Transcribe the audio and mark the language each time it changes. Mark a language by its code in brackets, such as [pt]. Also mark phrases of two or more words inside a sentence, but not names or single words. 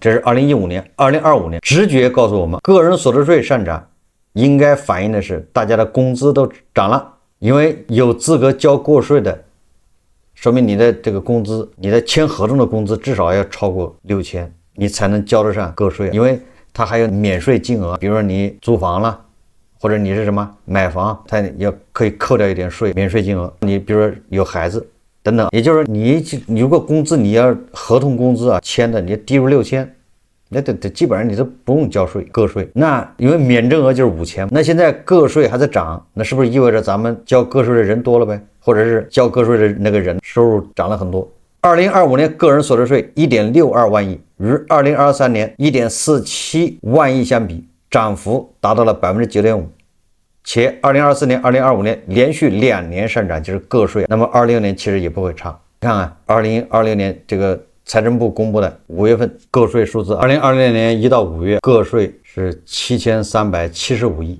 [zh] 這是2015年。2025年直覺告訴我們，個人所得稅上漲應該反映的是大家的工資都漲了，因為有資格交个税的，說明你的這個工資，你的簽合同的工資至少要超過6000，你才能交得上個稅，因為它還有免稅金額，比如說你租房了，或者你是什麼買房，它也可以扣掉一點稅，免稅金額。你比如說有孩子等等，也就是你如果工資你要合同工資啊簽的，你低于6000，那基本上你都不用交稅個稅。那因為免徵額就是5000，那現在個稅還在漲，那是不是意味着咱們交個稅的人多了唄？或者是交個稅的那個人收入漲了很多？2025 年個人所得稅1.62萬億，與2023年1.47萬億相比，漲幅達到了 9.5%， 且2024年、2025年連續2年上漲，就是個稅。那麼26年其實也不會差。看看2026年這個財政部公布的5月份個稅數字，2026年1到5月個稅是7375億。